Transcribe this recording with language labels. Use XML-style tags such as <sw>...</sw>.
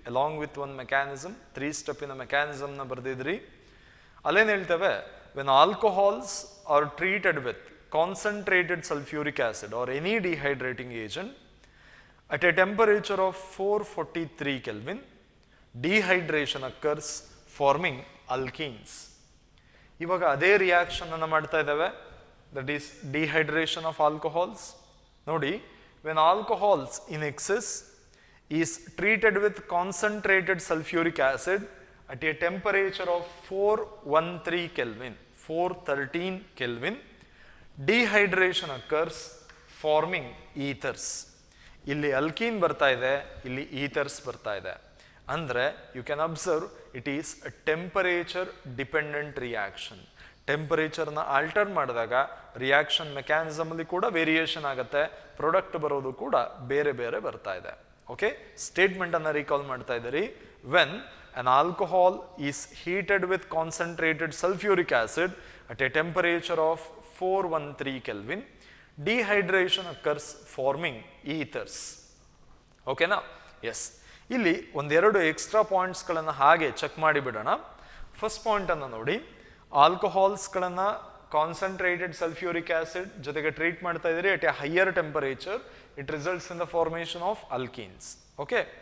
<en>along with one mechanism, 3 step in a mechanism</en> <kn>ನ ಬರೆದಿದ್ರಿ. ಅಲ್ಲೇನು ಹೇಳ್ತೇವೆ?</kn> <en>when alcohols are treated with concentrated sulfuric acid or any dehydrating agent at a temperature of 443 Kelvin, dehydration occurs forming alkenes.</en> <kn>ಇವಾಗ ಅದೇ reaction ಅನ್ನು ಮಾಡ್ತಾ ಇದ್ದೇವೆ,</kn> <en>That is dehydration of alcohols. ನೋಡಿ, when alcohols in excess is treated with concentrated sulfuric acid at a temperature of 413 Kelvin, 413 Kelvin, dehydration occurs forming ethers.</en> <kn>ಇಲ್ಲಿ alkene ಬರ್ತಾ ಇದೆ, ಇಲ್ಲಿ ಈಥರ್ಸ್ ಬರ್ತಾ ಇದೆ. ಅಂದ್ರೆ</kn> <en>You can observe it is a temperature dependent reaction.</en> <kn>ಟೆಂಪರೇಚರ್ನ alter ಮಾಡಿದಾಗ reaction mechanism ಅಲ್ಲಿ ಕೂಡ ವೇರಿಯೇಷನ್ ಆಗುತ್ತೆ, ಪ್ರಾಡಕ್ಟ್ ಬರೋದು ಕೂಡ ಬೇರೆ ಬೇರೆ ಬರ್ತಾ ಇದೆ. ಓಕೆ, ಸ್ಟೇಟ್ಮೆಂಟ್ ಅನ್ನ ರೀಕಾಲ್ ಮಾಡ್ತಾ ಇದ್ದೀರಿ.</kn> <en>When an alcohol is heated with concentrated sulfuric acid at a temperature of 413 Kelvin, dehydration occurs forming ethers.</en> <kn>ಓಕೆನಾ? ಎಸ್. ಇಲ್ಲಿ ಒಂದೆರಡು ಎಕ್ಸ್ಟ್ರಾ ಪಾಯಿಂಟ್ಸ್ಗಳನ್ನು ಹಾಗೆ ಚೆಕ್ ಮಾಡಿಬಿಡೋಣ. ಫಸ್ಟ್ ಪಾಯಿಂಟ್ ಅನ್ನು ನೋಡಿ, ಆಲ್ಕೋಹಾಲ್ಸ್ಗಳನ್ನು ಕಾನ್ಸಂಟ್ರೇಟೆಡ್ ಸಲ್ಫ್ಯೂರಿಕ್ ಆಸಿಡ್ ಜೊತೆಗೆ ಟ್ರೀಟ್ ಮಾಡ್ತಾ ಇದ್ದೀರಿ</kn> <en>At a higher temperature, it results in the formation of alkenes.</en> <kn>Okay,</kn>